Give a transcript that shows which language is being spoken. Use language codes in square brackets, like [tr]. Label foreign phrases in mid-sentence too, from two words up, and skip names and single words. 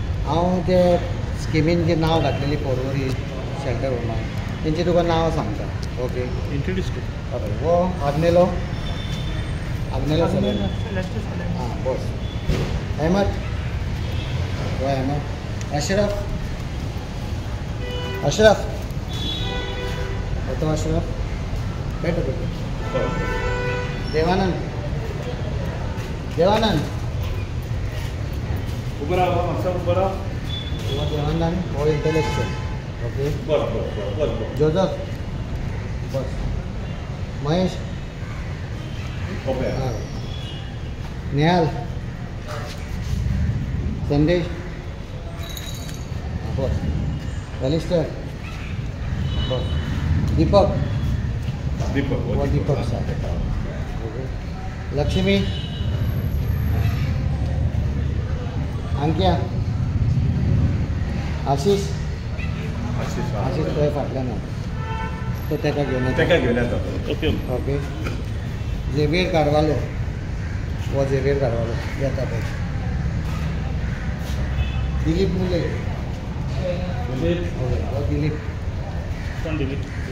[kok] हांव ते स्किमीन जे नांव घातलेली पर्वरी शेल्टर होमान तेंची तुका नांव सांगता. [hi] ओके, इंट्रोड्यूस कर. [kok] हय, [hi] वो आग्नेलो सलीम. हां, बस. अहमद, वो अहमद. अशरफ तो अशरफ. बैठो. देवानंद. [mr] उभं राहा, मागचा उभं राहा. [hi] वो देवानंद, वो इंटेलेक्चुअल. ओके, बस. जोझफ. बस. महेश. ओके. हां. नेहाल. संदेश. बस. एलिस्टर. बस. दीपक. वो दीपक साहब. ओके. लक्ष्मी. अंक्या. [kok] आशीष तो फाटल्यान तो तेका घेवन येता. [hi] ओके. ओके. झेवियर कारवालो. [kok] वो झेवियर कारवालो येता पळय. [hi] दिलीप मुले. वो दिलीप. [kok] कोण दिलीप?